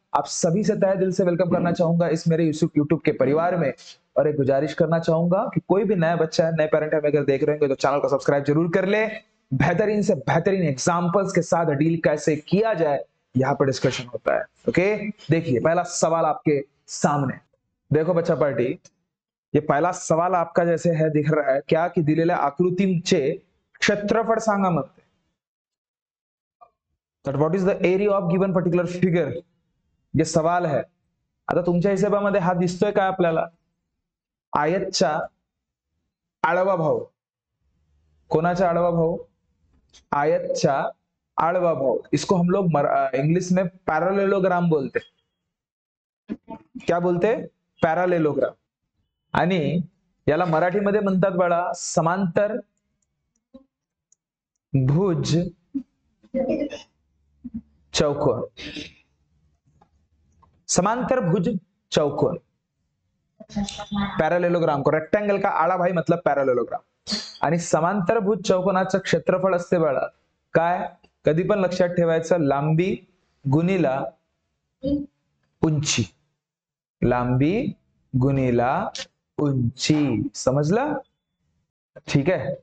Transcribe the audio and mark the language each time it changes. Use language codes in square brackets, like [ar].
[hi] आप सभी से तहे दिल से वेलकम करना चाहूंगा इस मेरे यूट्यूब के परिवार में, और एक गुजारिश करना चाहूंगा कि कोई भी नया बच्चा है, नए पेरेंट हमें अगर देख रहे होंगे तो चैनल को सब्सक्राइब जरूर कर ले। बेहतरीन से बेहतरीन एग्जाम्पल्स के साथ डील कैसे किया जाए यहाँ पर डिस्कशन होता है। ओके, देखिए पहला सवाल आपके सामने। देखो बच्चा पार्टी, ये पहिला सवाल आपका जैसे है दिख रहा है क्या, [mr] की दिलेल्या आकृतीचे क्षेत्रफळ सांगा म्हणते. [en] तर what is the area of given particular figure, जे सवाल है. [mr] आता तुमच्या हिशोबामध्ये हा दिसतोय काय आपल्याला? आयतचा आडवा भाव. कोणाचा आडवा भाव? आयतचा आडवा भाव. [hi] इसको हम लोग इंग्लिश में पैरेललोग्राम बोलते. क्या बोलते? पैरेललोग्राम. [mr] आणि याला मराठीमध्ये म्हणतात बाळा समांतर भुज चौकोन. [hi] समांतर भुज चौकोन, पैरेललोग्राम को रेक्टेंगल का आड़ा भाई मतलब पैरेललोग्राम. [mr] आणि समांतर भुज चौकोनाचं क्षेत्रफळ असते बाळा काय, कधी पण लक्षात ठेवायचं, लांबी गुणिला उंची. लांबी गुणिला उंची. समजलं? ठीक आहे.